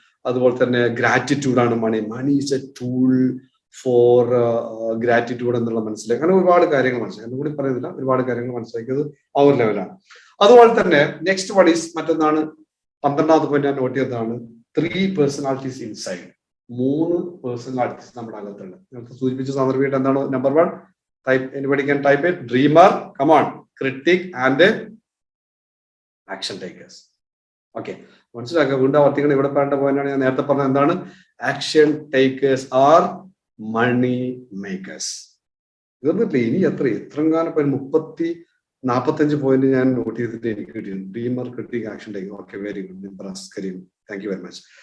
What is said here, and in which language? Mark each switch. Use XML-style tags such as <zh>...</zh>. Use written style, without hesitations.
<ml>അതുപോലെ തന്നെ ഗ്രാറ്റിറ്റ്യൂഡാണ് മണി.</ml> <en>money is a tool for gratitude</en> <ml>എന്നുള്ള മനസ്സിലാക്കി. അങ്ങനെ ഒരുപാട് കാര്യങ്ങൾ മനസ്സിലാക്കി. എന്നും കൂടി പറയുന്നില്ല, ഒരുപാട് കാര്യങ്ങൾ മനസ്സിലാക്കിയത് ആ ഒരു ലെവലാണ്. അതുപോലെ തന്നെ</ml> <en>next one is</en> <ml>മറ്റൊന്നാണ് 12ാമത്തെ പോയിന്റ് ഞാൻ നോട്ട് ചെയ്തതാണ് 3 പേഴ്സണാലിറ്റീസ് ഇൻസൈഡ്. 3 പേഴ്സണാലിറ്റീസ് നമ്മുടെ അകത്തുണ്ട്. നിങ്ങൾക്ക് സൂചിപ്പിച്ച സന്ദർഭമായിട്ട് എന്താണ്?</ml> <en>Number 1 type, anybody can type it, dreamer, come on, critic and action takers.</en> <ml>Okay, മനസ്സിലാക്കുക. വീണ്ടും ആവർത്തിക്കണം. ഇവിടെ പറയേണ്ട പോയിന്റാണ് ഞാൻ നേരത്തെ പറഞ്ഞത്. എന്താണ്?</ml> <en>Action takers are money makers.</en> <ml>തീർന്നിട്ടില്ല. ഇനി എത്രങ്ങാനും 30-45 പോയിന്റ് ഞാൻ നോട്ട് ചെയ്തിട്ട് എനിക്ക് കിട്ടിയിരുന്നു.</ml> <en>Dreamer, critic, action taker. Okay, very good. Impress Kareem, thank you very much.</en>